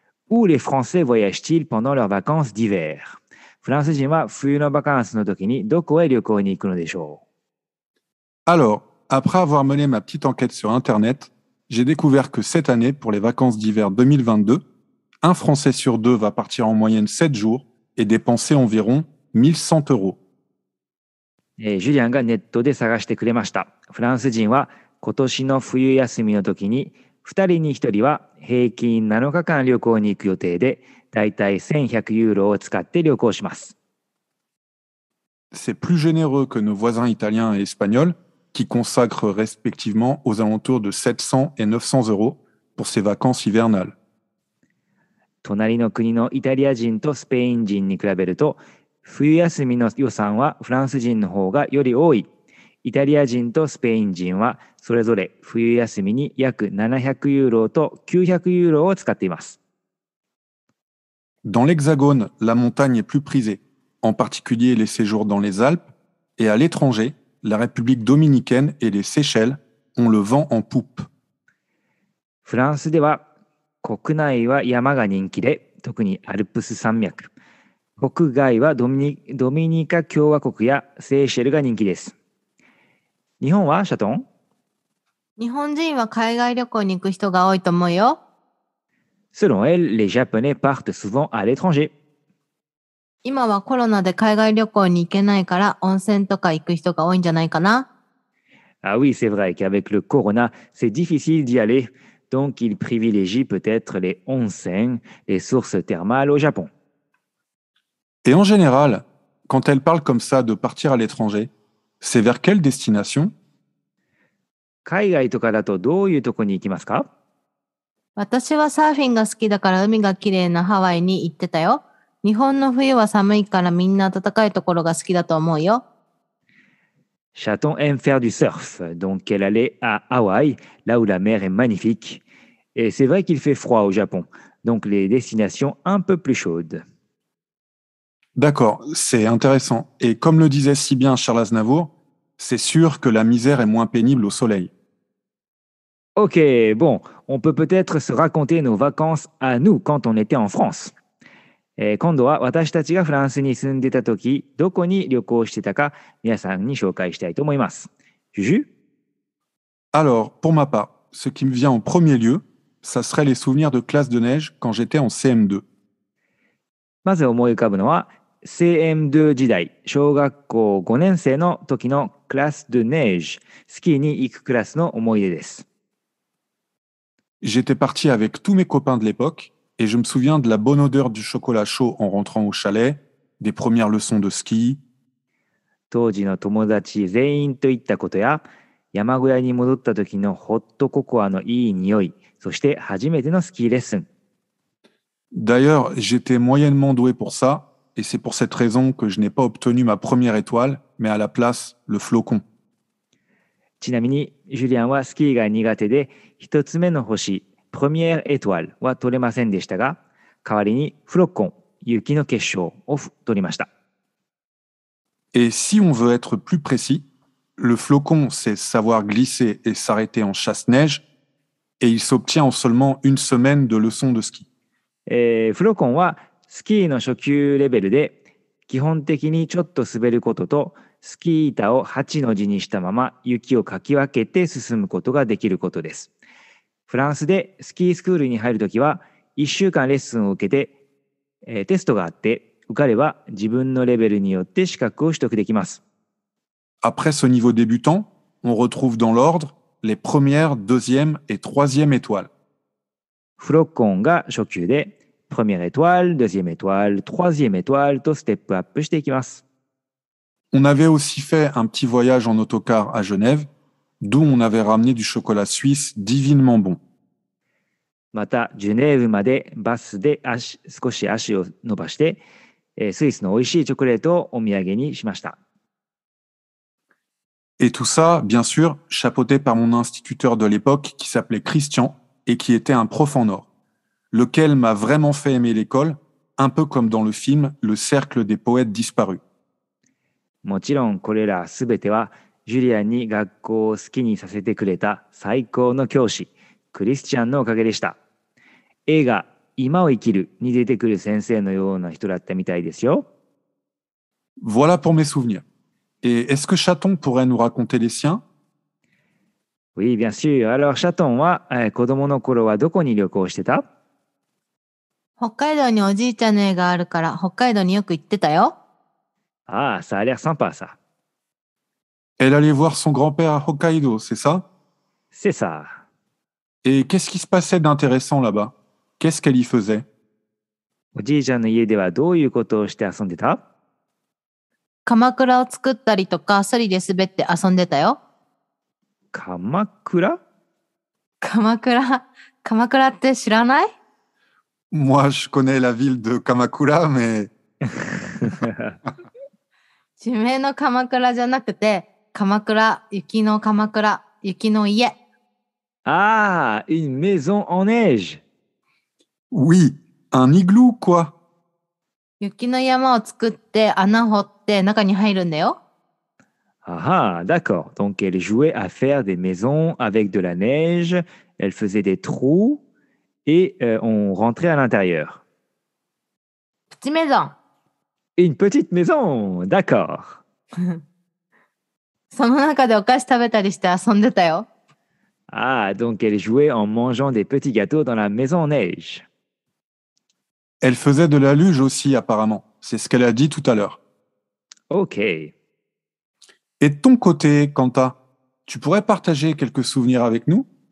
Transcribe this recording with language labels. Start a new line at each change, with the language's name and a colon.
French: Où les Français voyagent-ils pendant leurs vacances d'hiver?
Japanese: フランス人は冬のバカンスの時にどこへ旅行に行くのでしょう？
French: Alors, après avoir mené ma petite enquête sur Internet, j'ai découvert que cette année, pour les vacances d'hiver 2022, un Français sur deux va partir en moyenne 7 jours et dépenser environ 1100 euros.
Japanese: ジュリアンがネットで探してくれました。フランス人は今年の冬休みの時に2人に1人は平均7日間旅行に行く予定で、だいたい1100ユーロを使って旅行します。
French: C'est plus généreux que nos voisins italiens et espagnols qui consacrent respectivement aux alentours de 700 et 900 euros pour ces vacances hivernales.
Japanese: 隣の国のイタリア人とスペイン人に比べると、冬休みの予算はフランス人の方がより多い。イタリア人とスペイン人はそれぞれ冬休みに約700ユーロと900ユーロを使っています。
French: Dans l'Hexagone, la montagne est plus prisée, en particulier les séjours dans les Alpes, et à l'étranger, la République dominicaine et les Seychelles ont le vent en poupe.
Japanese: フランスでは国内は山が人気で、特にアルプス山脈。国外はドミニカ共和国やセーシェルが人気です。日本はシャトン？日本人は海外旅行に行く人が多いと思うよ。
French: Selon elle, les Japonais partent souvent à l'étranger.
Japanese: 今はコロナで海外旅行に行けないから温泉とか行く人が多いんじゃないかな。
French: Ah oui, c'est vrai qu'avec le corona, c'est difficile d'y aller. Donc, il privilégie peut-être les onsen, les sources thermales au Japon. Et en général, quand elle parle comme ça de partir à l'étranger, c'est vers quelle destination?
Japanese: 海外とかだとどういうとこに行きますか？私はサーフィンが好きだから海が綺麗なハワイに行ってたよ。日本の冬は寒いからみんな暖かいところが好きだと思うよ。
French: Chaton aime faire du surf, donc elle allait à Hawaï, là où la mer est magnifique. Et c'est vrai qu'il fait froid au Japon, donc les destinations un peu plus chaudes. D'accord, c'est intéressant. Et comme le disait si bien Charles Aznavour, c'est sûr que la misère est moins pénible au soleil. Ok, bon, on peut peut-être se raconter nos vacances à nous quand on était en France.
Japanese: 今度は私たちがフランスに住んでた時、どこに旅行してたか皆さんに紹介したいと思います。
French: Juju? Alors, pour ma part, ce qui me vient en premier lieu, ça serait les souvenirs de classe de neige quand j'étais en CM2.
Japanese: まず思い浮かぶのは、CM2 時代、小学校5年生の時のクラス・ドゥ・ネージ、スキーに行くクラスの思い出です。
French: J'étais parti avec tous mes copains de l'époque et je me souviens de la bonne odeur du chocolat chaud en rentrant au chalet, des premières leçons de ski.
Japanese: 当時の友達全員と行ったことや、山小屋に戻った時のホットココアのいい匂い、そして初めてのスキーレッスン。
French: D'ailleurs, j'étais moyennement doué pour ça et c'est pour cette raison que je n'ai pas obtenu ma première étoile, mais à la place, le flocon.
Japanese: ちなみに、ジュリアンはスキーが苦手で、一つ目の星、プロミエーエトワルは取れませんでしたが、代わりにフロッコン、雪の結晶を取りました。
French: Et si on veut être plus précis, le flocon, c'est savoir glisser et s'arrêter en chasse-neige, et il s'obtient en seulement une semaine de leçons de ski.
Japanese: フロコンはスキーの初級レベルで、基本的にちょっと滑ることと、スキー板を8の字にしたまま雪をかき分けて進むことができることです。フランスでスキースクールに入るときは、1週間レッスンを受けて、テストがあって、受かれば自分のレベルによって資格を取得できます。
French: Après ce niveau débutant, on retrouve dans l'ordre les premières, deuxième et troisième étoiles.
Japanese: フロッコンが初級で、プロミエーエトワル、
French: デュzième étoile、troisième étoile
Japanese: とステップアップしていきます。
French: On avait aussi fait un petit voyage en autocar à Genève, d'où on avait ramené du chocolat suisse divinement bon.
Japanese: また、ジュネーブまでバスで少し足を伸ばして、スイスの美味しいチョコレートをお土産にしました。
French: Et tout ça, bien sûr, chapeauté par mon instituteur de l'époque qui s'appelait Christian et qui était un prof en or, lequel m'a vraiment fait aimer l'école, un peu comme dans le film Le Cercle des poètes disparus.
Japanese: もちろんこれらすべてはジュリアンに学校を好きにさせてくれた最高の教師、クリスチャンのおかげでした。映画今を生きるに出てくる先生のような人だったみたいですよ。
French: Voilà pour mes souvenirs. Et est-ce que Chaton pourrait nous raconter les siens? Oui, bien sûr.
Japanese: Alors, シャトンは、子供の頃はどこに旅行してた？北海道におじいちゃんの家があるから北海道によく行ってたよ。
French: Ah, ça a l'air sympa ça. Elle allait voir son grand-père à Hokkaido, c'est ça? C'est ça. Et qu'est-ce qui se passait d'intéressant là-bas? Qu'est-ce qu'elle y faisait?
Japanese: おじいちゃんの家ではどういうことをして遊んでた？鎌倉を作ったりとかソリで滑って遊んでたよ。鎌倉？鎌倉って知らない？
French: Moi, je connais la ville de Kamakura, mais
Japanese: 地名の鎌倉じゃなくて、鎌倉、雪の鎌倉、雪の家。
French: Ah, une maison en neige. oui, un igloo, quoi.
Japanese: 雪の山を作って穴掘って中に入るんだよ。
French: Ah, ah, d'accord. Donc, elle jouait à faire des maisons avec de la neige, elle faisait des trous et on rentrait à l'intérieur. プチメゾン。 Une petite maison, d'accord.
Japanese: その中でお菓子食べたりして遊んでたよ。
French: Ah, donc elle jouait en mangeant des petits gâteaux dans la maison en neige. Elle faisait de la luge aussi, apparemment. C'est ce qu'elle a dit tout à l'heure. Ok. Et de ton côté, Kanta, tu pourrais partager quelques souvenirs avec nous?